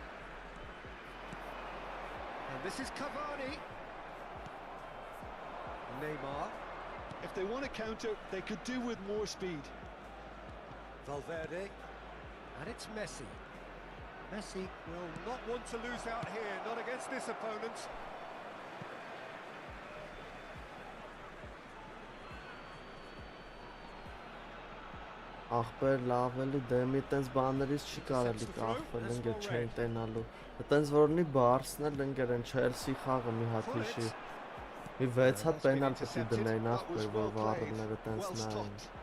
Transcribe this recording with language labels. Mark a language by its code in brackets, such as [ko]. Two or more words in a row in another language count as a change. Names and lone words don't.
[en] And this is Cavani. Neymar. If they want to counter, they could do with more speed. Valverde. And it's Messi. Messi will not want to lose out here, not against this opponent. [hy] Ախպեր լավ էլի դեմի տենց բաներից չի կարելի կախվել ընկեր չեն տենալու։ Տենց որ ունի Բարսն էլ ընկեր են Չելսի խաղը մի հատ հիշի։ Մի 6 հատ պենալ պետք է դնեին ախպեր որ վառելները տենց նայեն։